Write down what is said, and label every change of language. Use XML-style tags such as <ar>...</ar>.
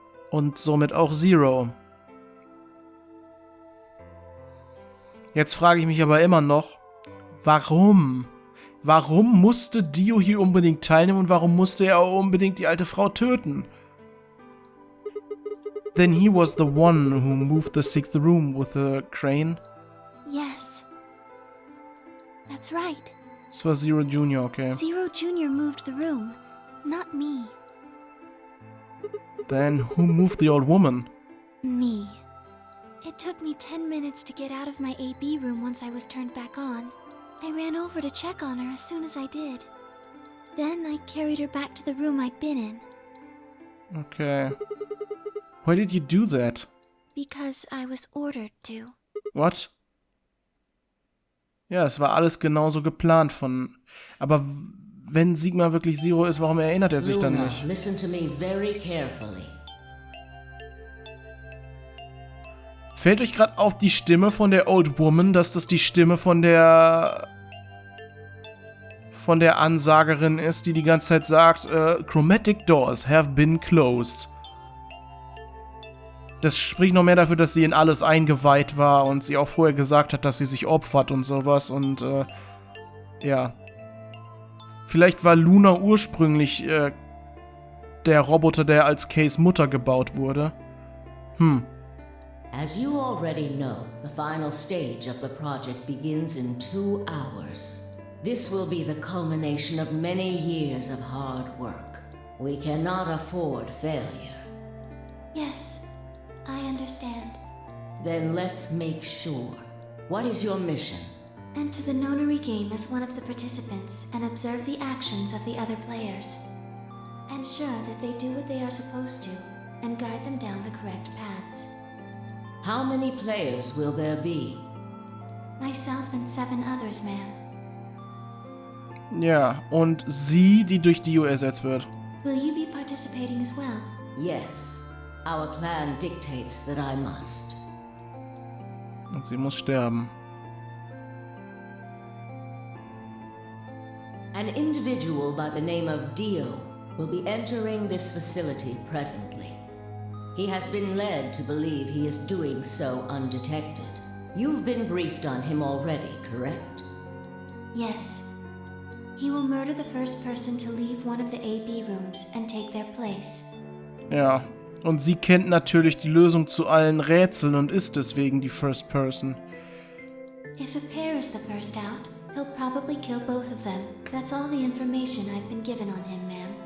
<de>Und somit auch Zero. Jetzt frage ich mich aber immer noch, warum? Warum musste Dio hier unbedingt teilnehmen und warum musste er auch unbedingt die alte Frau töten?</de> <en>Then he was the one who moved the 6th room with the crane. Yes. That's right.</en> <de>Das war Zero Jr., okay.</de> <en>Zero Jr. moved the room, not me. Then who moved the old woman? Me. It took me 10 minutes to get out of my AB room once I was turned back on. I ran over to check on her as soon as I did. Then I carried her back to the room I'd been in. Okay. Why did you do that? Because I was ordered to. What?</en> <de>Ja, es war alles genauso geplant von... Aber wenn Sigma wirklich Zero ist, warum erinnert er sich dann</de> <en>Luna,</en> <de>nicht?</de> <en>listen to me very carefully.</en> <de>Fällt euch gerade auf die Stimme von der</de> <en>Old Woman,</en> <de>dass das die Stimme von der Ansagerin ist, die ganze Zeit sagt,</de> <en>Chromatic doors have been closed.</en> <de>Das spricht noch mehr dafür, dass sie in alles eingeweiht war und sie auch vorher gesagt hat, dass sie sich opfert und sowas und ja. Vielleicht war Luna ursprünglich der Roboter, der als Kays Mutter gebaut wurde.</de> <en>As you already know, the final stage of the project begins in 2 hours. This will be the culmination of many years of hard work. We cannot afford failure. Yes, I understand. Then let's make sure. What is your mission? Enter the nonary game as one of the participants and observe the actions of the other players. Ensure that they do what they are supposed to and guide them down the correct paths. How many players will there be? Myself and 7 others, ma'am.</en> <de>Ja, und sie, die durch Dio ersetzt wird.</de> <en>Will you be participating as well? Yes. Our plan dictates that I must.</en> <de>Und sie muss sterben.</de> <en>An individual by the name of Dio will be entering this facility presently. He has been led to believe he is doing so undetected. You've been briefed on him already, correct? Yes. He will murder the first person to leave one of the AB rooms and take their place.</en> <de>Ja, Und sie kennt natürlich die Lösung zu allen Rätseln und ist deswegen die</de> <en>First Person. If a pair is the first out, he'll probably kill both of them. That's all the information I've been given on him, ma'am.</en>